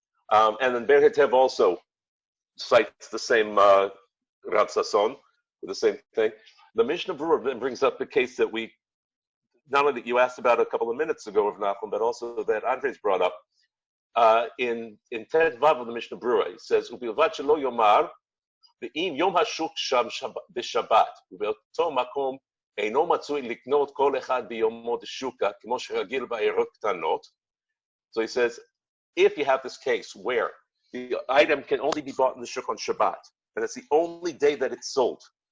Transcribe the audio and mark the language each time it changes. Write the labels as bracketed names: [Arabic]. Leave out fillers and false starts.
[English] And then Ber Hetev also cites the same Rav Sasson with the same thing. The Mishnah Berurah then brings up the case that not only that you asked about a couple of minutes ago, Rav Nachum, but also that Andres brought up in Tet Vav of the Mishnah Berurah. He says, [Hebrew] "Ubilvat shelo yomar." ואם יום השוק שם בשבת, ובאותו מקום אינו מצוי לקנות כל אחד ביומו דשוקה, כמו שרגיל בעיירות קטנות. [English] So he says, if you have this case where the item can only be bought in the shuk on Shabbat, and it's the only day that it's sold.